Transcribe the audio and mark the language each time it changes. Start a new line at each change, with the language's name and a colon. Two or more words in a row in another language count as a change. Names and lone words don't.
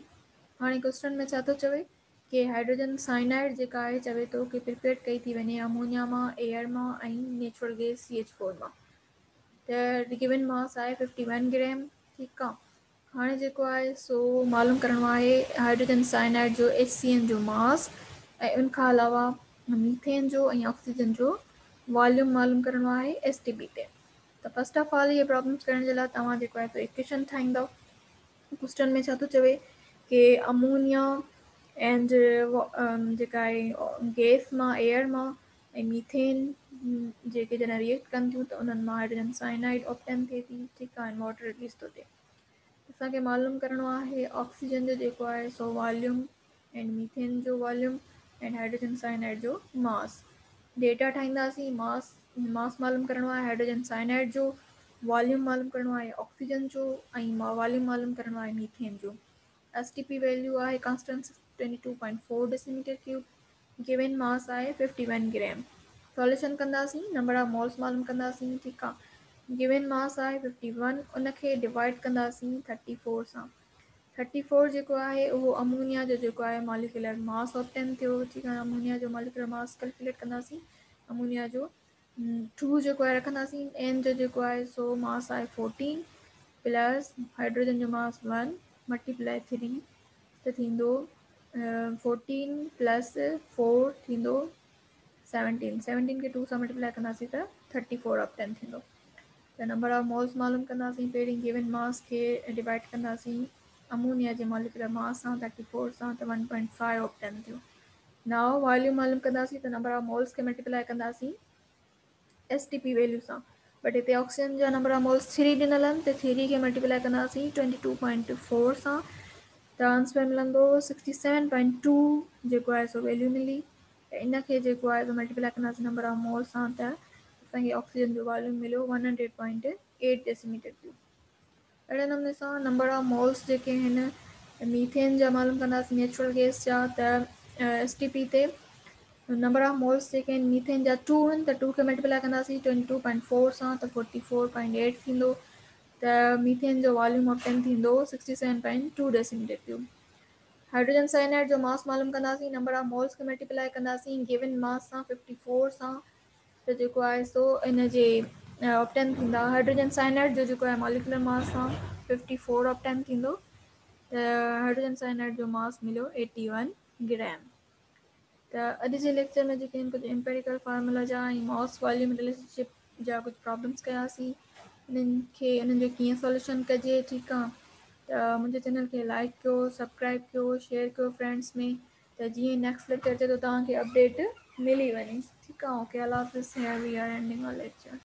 Sindhi: हाणे क्वेश्चन में छा थो चवे कि
English: hydrogen cyanide
Sindhi: जेका आहे चवे थो कि प्रिपेयर कई थी वञे अमोनिया मां, एयर मां ऐं
English: natural gas
Sindhi: CH4 मां। त गिवन मास आहे 51 ग्राम। ठीकु आहे। हाणे जेको आहे सो मालूम करिणो आहे
English: hydrogen cyanide
Sindhi: जो HCN जो मास ऐं उन खां अलावा मीथेन जो ऐं ऑक्सीजन जो वॉल्यूम मालूम करिणो आहे STP ते। त
English: first of all
Sindhi: इहे प्रॉब्लम्स करण जे लाइ तव्हां जेको आहे सो इक्वेशन ठाहींदव। क्वेश्चन में छा थो चवे कि
English: ammonia and
Sindhi: जेका आहे गैस मां, एयर मां ऐं मीथेन जेके जॾहिं रिएक्ट कनि थियूं त उन्हनि मां
English: hydrogen cyanide
Sindhi: ऑप्टेन थिए थी। ठीकु आहे।
English: water release
Sindhi: थो थिए। असांखे मालूम करिणो आहे ऑक्सीजन जो जेको आहे सो
English: volume and methane
Sindhi: जो
English: volume and hydrogen cyanide
Sindhi: जो मास। डेटा ठाहींदासीं। मास मालूम करिणो आहे
English: hydrogen cyanide
Sindhi: जो, वॉल्यूम मालूम करिणो आहे ऑक्सीजन जो ऐं वॉल्यूम मालूम करिणो आहे मीथेन जो।
English: STP value
Sindhi: आहे
English: constant 22.4 decimeter cube. given mass
Sindhi: आहे 51 ग्राम। सॉल्यूशन कंदासीं,
English: number of moles
Sindhi: मालूम कंदासीं। ठीकु आहे।
English: given mass
Sindhi: आहे 51, उनखे डिवाइड कंदासीं 34 सां। 34 जेको आहे उहो अमोनिया जो जेको आहे
English: molecular mass obtain
Sindhi: थियो। ठीकु आहे। अमोनिया जो
English: molecular mass calculate
Sindhi: कंदासीं। अमोनिया जो 2 जेको आहे रखंदासीं। एन जो जेको आहे सो मास आहे 14
English: plus hydrogen
Sindhi: जो मास 1 मल्टीप्लाई 3 त थींदो 14 प्लस 4 थींदो 17। 17 खे 2 सां मल्टीप्लाई कंदासीं त 34 ऑप्टेन थींदो। त
English: number of moles
Sindhi: मालूम कंदासीं। पहिरीं
English: given mass
Sindhi: खे डिवाइड कंदासीं अमोनिया जे
English: molecular mass
Sindhi: सां 34 सां त 1.5 ऑप्टेन थियो।
English: now volume
Sindhi: मालूम कंदासीं त
English: number of moles
Sindhi: खे मल्टीप्लाई कंदासीं
English: STP value
Sindhi: सां। बट हिते ऑक्सीजन जा
English: number of moles
Sindhi: 3 ॾिनल आहिनि त 3 खे मल्टीप्लाई कंदासीं 22.4 सां त आंसर मिलंदो 67.2 जेको आहे सो वैल्यू मिली। त इनखे जेको आहे सो मल्टीप्लाई कंदासीं
English: number of moles
Sindhi: सां त असांखे ऑक्सीजन जो वॉल्यूम मिलियो 100.8
English: decimeter cube.
Sindhi: अहिड़े नमूने सां
English: number of moles
Sindhi: जेके आहिनि मीथेन जा मालूम कंदासीं,
English: natural gas
Sindhi: जा। त STP ते
English: number of moles
Sindhi: जेके आहिनि मीथेन जा 2 आहिनि त 2 खे मल्टीप्लाई कंदासीं 22.4 सां त 44.8 थींदो। त मीथेन जो वॉल्यूम ऑप्टेन थींदो 67.2
English: decimeter cube. hydrogen cyanide
Sindhi: जो मास मालूम कंदासीं।
English: number of moles
Sindhi: खे मल्टीप्लाई कंदासीं
English: given mass
Sindhi: सां 54 सां त जेको आहे सो इन जे ऑप्टेन थींदा
English: hydrogen cyanide
Sindhi: जो जेको आहे
English: molecular mass
Sindhi: सां 54 ऑप्टेन थींदो। त
English: hydrogen cyanide
Sindhi: जो मास मिलियो 81 ग्राम। त अॼु जे लेक्चर में जेके आहिनि कुझु
English: empirical formula
Sindhi: जा ऐं
English: mass volume relationship
Sindhi: जा कुझु प्रॉब्लम्स कयासीं। उन्हनि जो कीअं सॉल्यूशन कजे। ठीकु आहे। त मुंहिंजे चैनल खे लाइक कयो, सब्सक्राइब कयो, शेयर कयो फ्रेंड्स में त जीअं
English: next lecture
Sindhi: अचे थो तव्हांखे अपडेट मिली वञे। ठीकु आहे। ओके,
Urdu: اللہ حافظ.
English: here we are ending our lecture.